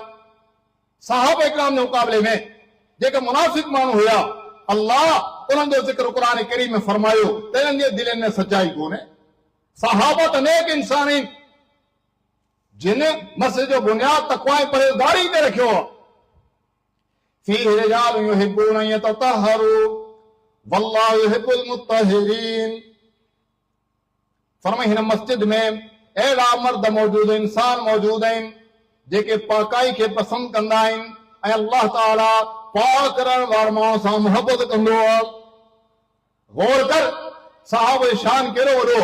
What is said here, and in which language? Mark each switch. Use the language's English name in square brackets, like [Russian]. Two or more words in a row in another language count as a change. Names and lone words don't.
[Sindhi] सहाबा इकराम जे मुक़ाबले में जेके मुनाफ़िक माण्हू हुया, अल्लाह उन्हनि जो ज़िक्र क़ुरान करीम में फरमायो त इन्हनि जे दिलनि में सच्चाई कोन्हे। सहाबा त नेक इंसान आहिनि जिन मस्जिद जो बुनियाद तक़वा ऐं परहेज़गारी ते रखियो आहे। [Arabic] فيه رجال يحبون أن يتطهروا والله يحب المطهرين. [Sindhi] फरमाई हिन मस्जिद में अहिड़ा मर्द मौजूद, इंसान मौजूद आहिनि जेके पाकाई खे पसंदि कंदा आहिनि ऐं अल्लाह ताला पाक करण वारे माण्हू सां मोहबत कंदो आहे। गौर कर, सहाबा जो शान कहिड़ो वॾो।